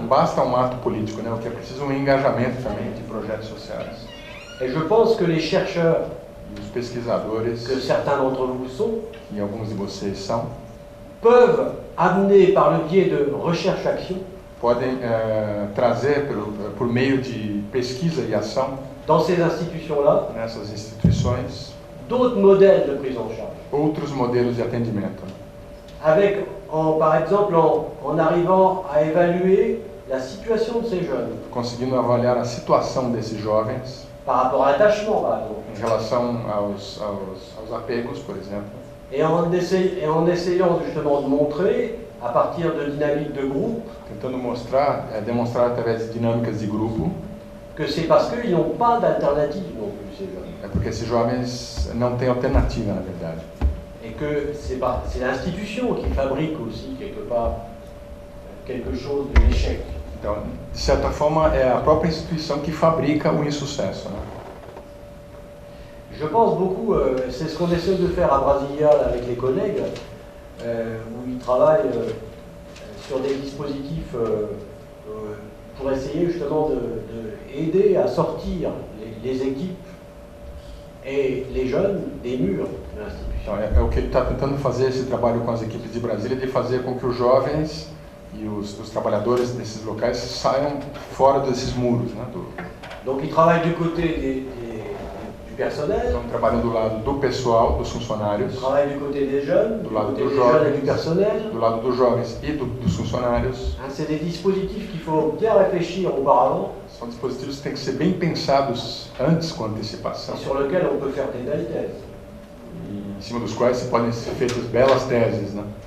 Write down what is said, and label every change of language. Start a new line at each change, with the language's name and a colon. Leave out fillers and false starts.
Portuguese: Não basta ato político, né? O que é preciso engajamento também de projetos sociais.
French: Et je pense que les chercheurs,
Portuguese: os pesquisadores,
French: que certains d'entre vous sont,
Portuguese: e alguns de vocês são,
French: peuvent amener par le biais de recherche-action,
Portuguese: podem trazer por meio de pesquisa e ação,
French: dans ces institutions-là,
Portuguese: nessas instituições,
French: d'autres modèles de prise en charge.
Portuguese: Outros modelos de atendimento.
French: Avec, par exemple, en arrivant à évaluer la situation de ces jeunes.
Portuguese: Conseguindo avaliar a situação desses jovens.
French: Par rapport à l'attachement, par exemple.
Portuguese: Em relação aos apegos, por exemplo.
French: Et en essayant justement de montrer, à partir de dynamiques de groupe,
Portuguese: tentando demonstrar através de dinâmicas de grupo,
French: que c'est parce qu'ils n'ont pas d'alternative non plus, ces jeunes.
Portuguese: É porque esses jovens não têm alternativa, na verdade.
French: Et que c'est l'institution qui fabrique aussi, quelque part, quelque chose de l'échec.
Portuguese: Então, de certa forma, é a própria instituição que fabrica o insucesso, né?
French: Je pense beaucoup, c'est ce qu'on essaie de faire à Brasilia avec les collègues, où ils travaillent sur des dispositifs pour essayer justement d'aider à sortir les équipes et les jeunes des murs de l'institution.
Portuguese: Então, é o que ele está tentando fazer, esse trabalho com as equipes de Brasília, de fazer com que os jovens e os trabalhadores desses locais saiam fora desses muros, né?
French: Donc ils travaillent du côté du personnel.
Portuguese: Então, trabalham do lado do pessoal, dos funcionários.
French: Travaillent du côté des jeunes,
Portuguese: do lado dos
French: jeunes
Portuguese: jovens,
French: et du personnel.
Portuguese: Do lado dos jovens e dos funcionários.
French: C'est des dispositifs qu'il faut bien réfléchir auparavant.
Portuguese: São dispositivos que têm que ser bem pensados antes, com antecipação.
French: Et sur lesquels on peut faire des belles thèses.
Portuguese: Em cima dos quais se podem ser feitas belas teses, né?